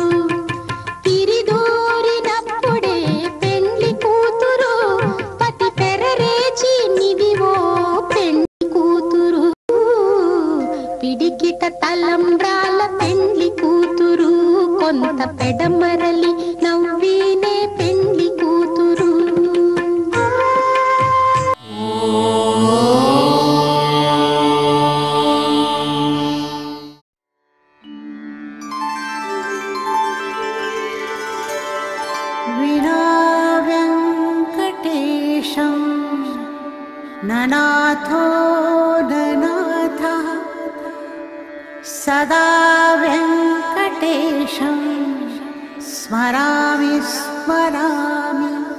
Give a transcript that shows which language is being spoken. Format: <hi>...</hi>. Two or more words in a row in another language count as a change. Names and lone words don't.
<te>తిరిదూరినప్పుడే పెండ్లి కూతురు, పతి పెరరేచి నిదివో పెండ్లి కూతురు. పిడికిట తలంబ్రాల పెండ్లి కూతురు, కొంత పెడమరలి నవ్వీనే పెండ్లి కూతురు.</te> <sa>विना वेङ्कटेशं ननाथो ननाथः, सदा वेङ्कटेशं स्मरामि स्मरामि.</sa>